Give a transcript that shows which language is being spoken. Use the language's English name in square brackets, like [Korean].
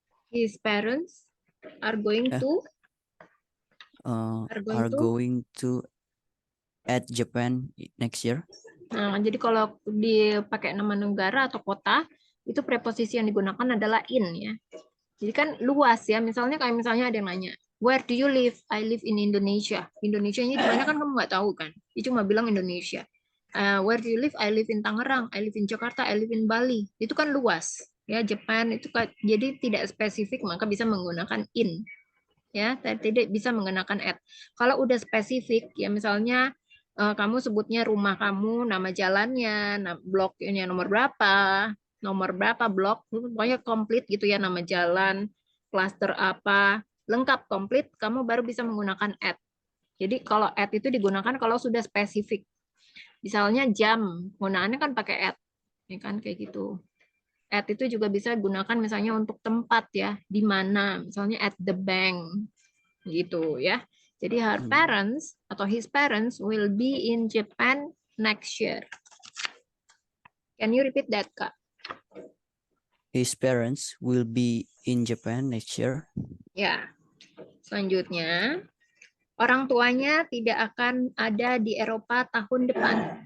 [English] His parents are going to going to at Japan next year. [Indonesian] Nah, jadi kalau dipakai nama negara atau kota, itu preposisi yang digunakan adalah in ya. Jadi kan luas ya. Misalnya ada yang nanya, [English] where do you live? I live in Indonesia. [Indonesian] Indonesia ini di mana kan kamu nggak tahu kan? Dia cuma bilang Indonesia. [English] Where do you live? I live in Tangerang. I live in Jakarta. I live in Bali. [Indonesian] Itu kan luas ya. Japan itu jadi tidak spesifik maka bisa menggunakan in ya. Tidak bisa menggunakan at. Kalau udah spesifik ya misalnya kamu sebutnya rumah kamu, nama jalannya, blok ini nomor berapa blok, pokoknya komplit gitu ya, nama jalan, klaster apa, lengkap komplit, kamu baru bisa menggunakan at. Jadi kalau at itu digunakan kalau sudah spesifik. Misalnya jam, penggunaannya kan pakai at. Ini kan kayak gitu. At itu juga bisa digunakan misalnya untuk tempat ya, di mana, misalnya at the bank gitu ya. [English] Jadi her parents atau his parents will be in Japan next year. Can you repeat that, Kak? His parents will be in Japan next year. [Indonesian] Ya. Selanjutnya, orang tuanya tidak akan ada di Eropa tahun depan.